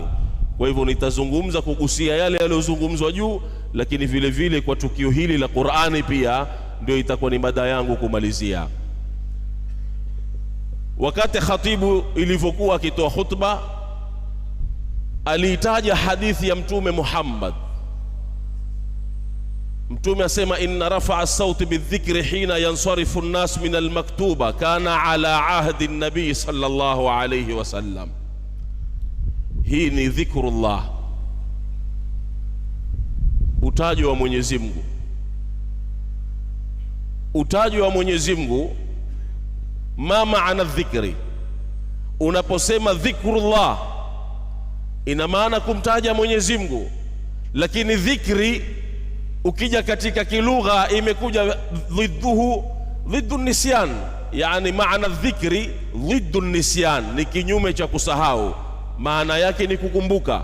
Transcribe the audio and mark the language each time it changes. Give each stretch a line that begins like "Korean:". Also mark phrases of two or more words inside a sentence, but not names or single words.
Swahili: Kwa hivyo nitazungumza kugusia yale yaliyozungumzwa juu, lakini vile vile kwa tukio hili la Qur'ani pia ndio itakuwa ni mada yangu kumalizia. Wakati khatibu ilivyokuwa akitoa khutba, aliitaja hadithi ya Mtume Muhammad. Mtume asema,
Arabic: إن رفع الصوت بالذكر حين ينصرف الناس من المكتوبة كان على عهد النبي صلى الله عليه وسلم.
Swahili: Hii ni dhikrullah, utajwa wa Mwenyezi Mungu. Utajwa wa Mwenyezi Mungu, ma maana dhikri? Unaposema dhikrullah ina maana kumtaja Mwenyezi Mungu, lakini dhikri ukija katika kilugha imekuja
Arabic: ضد النسيان,
Swahili: yani maana dhikri
Arabic: ضد النسيان,
Swahili: ni kinyume cha kusahau, maana yake ni kukumbuka.